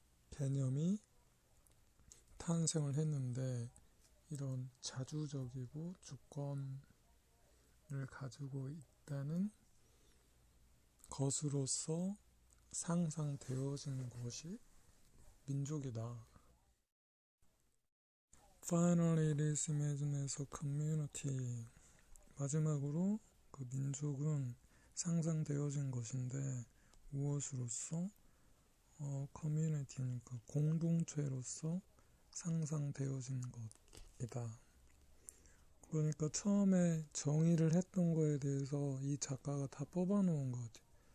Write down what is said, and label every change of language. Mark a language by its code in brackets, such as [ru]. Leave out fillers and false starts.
[ko] 개념이 탄생을 했는데, 이런 자주적이고 주권을 가지고 있다는 것으로서 상상되어진 것이 민족이다. [en] Finally, it is imagined as a community. [ko] 마지막으로 그 민족은 상상되어진 것인데 무엇으로서? 커뮤니티니까 공동체로서 상상되어진 것이다. 그러니까 처음에 정의를 했던 거에 대해서 이 작가가 다 뽑아놓은 것 같아요.